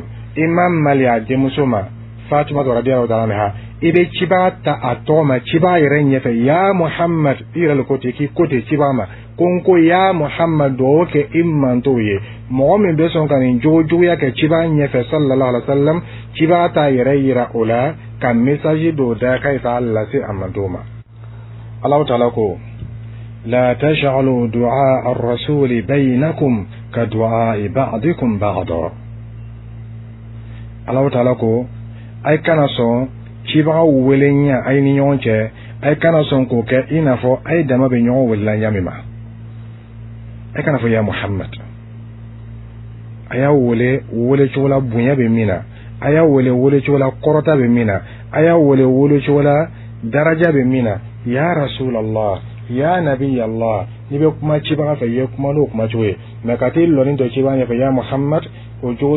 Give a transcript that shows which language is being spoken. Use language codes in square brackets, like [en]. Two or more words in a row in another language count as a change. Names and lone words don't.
[bm] imam maliya denmuso ma Fatima to [ar] رضي الله تعالى عنها [bm] ibe cibaga ta a tɔgɔ ma cibaga yɛrɛ ɲɛfɛ ya Muhammad iralo kote ki kote cibaga ma konko ya Muhammad do ke imman to ye mɔgɔ min be sɔn ka nin jogojuguya kɛ cibaga ɲɛfɛ [ar] صلى الله عليه وسلم [bm] cibaga ta yɛrɛ yira o la ka message do da kai ta lase amanto ma Allah ta'ala ko [ar] لا تجعلوا دعاء الرسول بينكم كدعاء بعضكم بعضا [bm] Allah ta'ala ko ay kana son cibaga welenya ay ni ɲɔgɔn cɛ ay kana son ko kɛ i n'a fɔ ay dama be ɲɔgɔn welela ɲamima ay kana fɔ ya Muhammad aya wele cogo la bonya be min na aya wele cogo la kɔrɔta be min na aya wele cogo la daraja be min na [ar] يا رسول الله يا نبي الله [bm] ni be kuma cibaga fɛ ye kuma no kuma cogo ye mais ka t'i lɔni dɔ cibaga ɲɛfɛ ya Muhammad o jogo